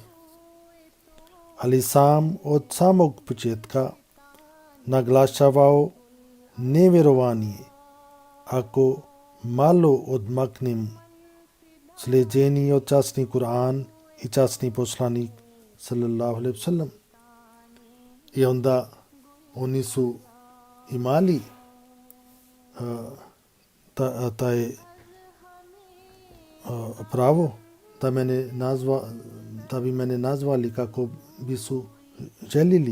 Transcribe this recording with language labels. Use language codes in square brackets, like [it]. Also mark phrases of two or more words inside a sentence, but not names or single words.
[bs] Ali sam od samog početka naglašavao nevjerovanje ako malo odmaknem sljeđenje od časni Kur'an i časni poslanik [ar] صلى الله عليه وسلم. [bs] I onda oni su imali taj pravo da bi mene nazvali kako bi su željeli.